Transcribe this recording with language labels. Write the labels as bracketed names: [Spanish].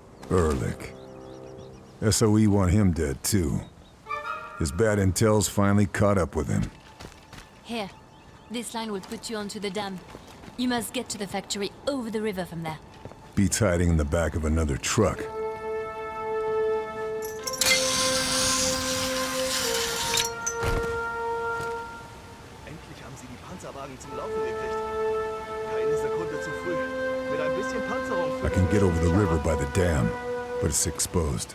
[English] Ehrlich. SOE want him dead, too. His bad intel's finally caught up with him. Here, this line will put you onto the dam. You must get to the factory over the river from there. Beats hiding in the back of another truck. [German] Endlich haben sie die Panzerwagen zum Laufen gekriegt. Keine Sekunde zu früh. Mit ein bisschen Panzerung. [English] I can get over the river by the dam, but it's exposed.